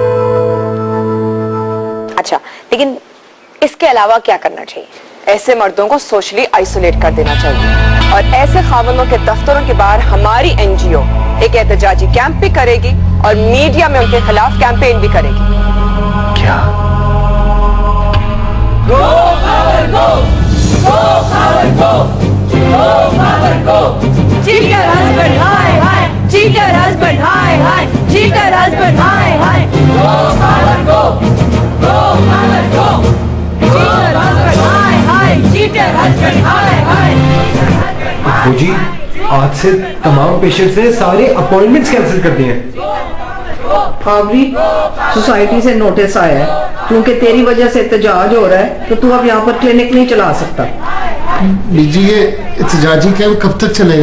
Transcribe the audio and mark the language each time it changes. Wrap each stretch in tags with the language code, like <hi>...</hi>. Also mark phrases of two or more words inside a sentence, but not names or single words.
<ur>اچھا، لیکن اس کے علاوہ کیا کرنا چاہیے? ایسے مردوں کو</ur> <en>socially isolate</en> <ur>کر دینا چاہیے اور ایسے خاوندوں کے دفتروں کے باہر ہماری این جی او ایک احتجاجی کیمپ بھی کرے گی اور میڈیا میں ان کے خلاف کیمپین بھی کرے گی. क्या?</ur> <en>Go power go! Go power go! Go power go! Cheater husband, hi hi. Cheater husband, hi hi. Cheater husband, hi hi. Go power go! Go power go! Cheater husband, hi hi. Cheater husband, hi hi.</en> <ur>جی، آج سے تمام پیشنٹس نے سارے</ur> <en>appointments cancel</en> <ur>کر دیے ہیں. فاوری، سوسائٹی سے نوٹس آیا ہے، کیونکہ تیری وجہ سے احتجاج ہو رہا ہے تو تو اب یہاں پر کلینک نہیں چلا سکتا. بی جی، یہ احتجاجی کیمپ کب تک چلے گا?</ur>